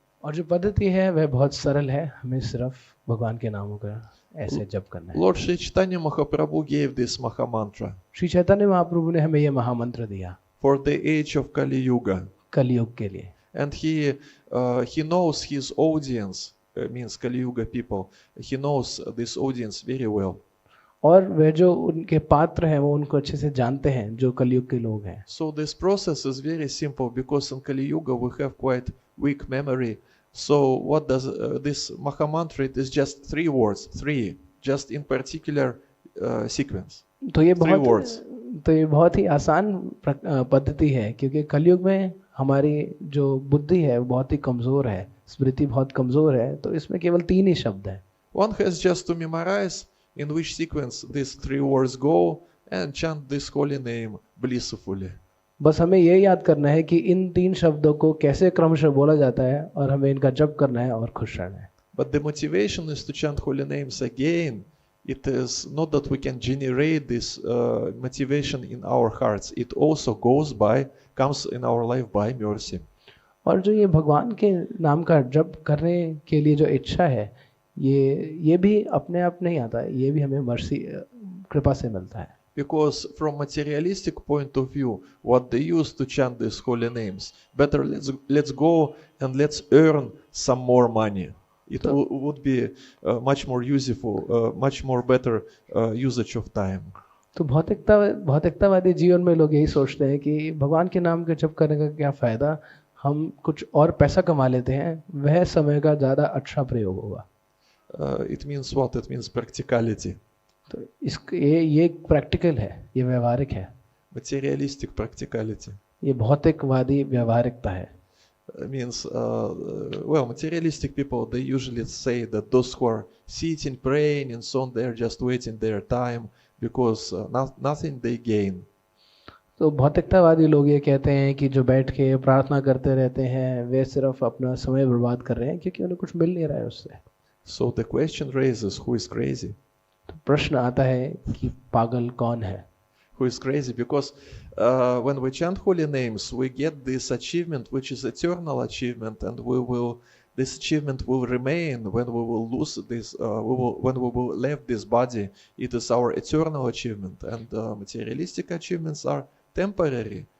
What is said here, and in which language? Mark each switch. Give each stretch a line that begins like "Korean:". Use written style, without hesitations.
Hindi: और जो पद्धति है वह बहुत सरल है, हमें सिर्फ भगवान के नामों का ऐसे जप करना है.
English: Lord Sri Chaitanya Mahaprabhu gave this Mahamantra
Hindi: Shri Chaitanya Mahaprabhu ने हमें यह महामंत्र दिया
English: for the age of Kali Yuga.
Hindi: कलयुग के लिए.
English: And he knows his audience, means Kali Yuga people. He knows this audience very well.
Hindi: और वह जो उनके पात्र हैं वो उनको अच्छे से जानते हैं, जो कलयुग के लोग हैं.
English: So this process is very simple, because in Kali Yuga we have quite weak memory. So what does this Mahamantra? It is just 3 words, 3, just in particular sequence.
Hindi: तो ये
English: 3 words.
Hindi: बहुत ही आसान पद्धति है, क्योंकि कलयुग में हमारी जो बुद्धि है वो बहुत ही कमजोर है, स्मृति बहुत कमजोर है, तो इसमें केवल 3 ही शब्द हैं.
English: One has just to memorize in which sequence these 3 words go and chant this holy name blissfully.
Hindi: बस हमें ये याद करना है कि इन 3 शब्दों को कैसे क्रमशः बोला जाता है, और हमें इनका जप करना है और खुश रहना है.
English: But the motivation is to chant holy names again. It is not that we can generate this motivation in our hearts. It also comes in our life by mercy.
Hindi: और जो ये भगवान के नाम का जप करने के लिए जो इच्छा है, ये भी अपने आप नहीं आता है, ये भी हमें मर्सी कृपा से मिलता है.
English: Because from materialistic point of view, what they use to chant these holy names, better let's go and let's earn some more money. It would be much more useful, much more better usage of time.
Hindi: तो भौतिकतावादी जीवन में लोग यही सोचते हैं कि भगवान के नाम के जप करने का क्या फायदा, हम कुछ और पैसा कमा लेते हैं, वह समय का ज़्यादा अच्छा प्रयोग होगा.
English: It means what? It means practicality.
Hindi: तो ये प्रैक्टिकल है, ये व्यवहारिक है.
English: Materialistic practicality.
Hindi: ये भौतिकवादी व्यवहारिकता है.
English: Means materialistic people, they usually say that those who are sitting, praying and so on, they're just waiting their time, because nothing they gain.
Hindi: तो भौतिकतावादी लोग ये कहते हैं कि जो बैठ के प्रार्थना करते रहते हैं वे सिर्फ अपना समय बर्बाद कर रहे हैं, क्योंकि उन्हें कुछ मिल नहीं रहा है उससे.
English: So the question raises, who is crazy?
Hindi: तो प्रश्न आता है कि पागल कौन है.
English: Who is crazy? Because when we chant holy names, we get this achievement, which is eternal achievement, and we will this achievement will remain when we will lose this, when we will leave this body. It is our eternal achievement, and materialistic achievements are temporary.